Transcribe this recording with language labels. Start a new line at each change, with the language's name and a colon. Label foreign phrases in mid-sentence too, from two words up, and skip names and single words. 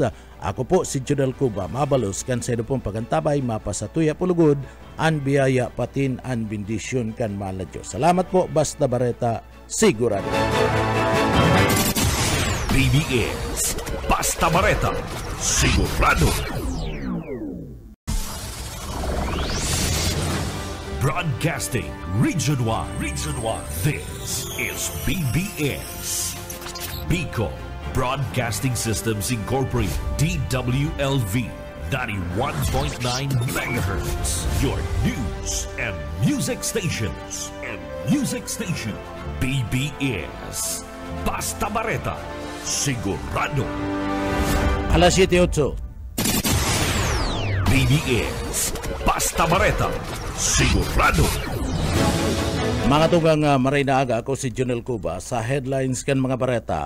Bikol: Ako po si Judel Cuba mabalos kan sa pong pagantabay mapasatuya pulugod an biyaya patin an bendisyon kan mahal na Diyos. Salamat po, basta bareta sigurado. BBS Basta Bareta sigurado.
English: Broadcasting Region 1. This is BBS. Bicol Broadcasting Systems Incorporated. DWLV 91.9 MHz. Your news and music stations.
Bikol: BBS. Basta Bareta. Sigurado. Alas 7:08. BBS. Basta Bareta. Sigurado. Mga tugang maray na aga, ako si Jonel Cuba sa headlines kan mga bareta.